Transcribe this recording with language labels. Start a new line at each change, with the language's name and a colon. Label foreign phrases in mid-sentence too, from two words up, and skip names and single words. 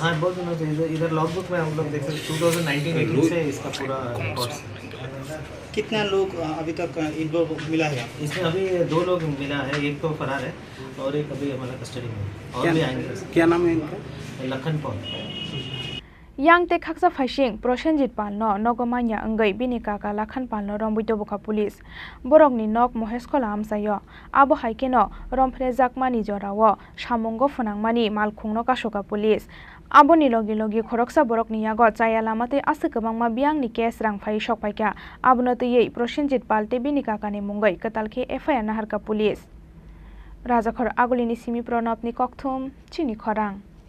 Hindi: हाँ बहुत दिनों से। इधर
English: log book
Hindi: में हम लोग देख सकते 2019 से इसका पूरा रिकॉर्ड्स। कितना लोग अभी तक इन्वॉल्व मिला है? इसमें अभी 2 लोग मिला है, एक तो फरार है और एक अभी हमारा कस्टडी में है। और भी आएंगे। क्या नाम है इनका? लखन पॉल।
Kok Borok: yang te khaksa phasing Prosenjit palno nogomanya angai binika ka lakhan palno rombuito boka police borok ni nok mohesh khola amsayo abo haikeno romphre jakmani jorawo samongo phunangmani malkhungno kasoka police abo ni logi logi khoroksa borok ni yago chaya lamate ase kabangma biang ni case rang phai sokpaika abono tei Prosenjit pal te binika ka ni mungai katalke FIR naharka police rajakhor agulini simi pranab ni kokthum Chini Khorang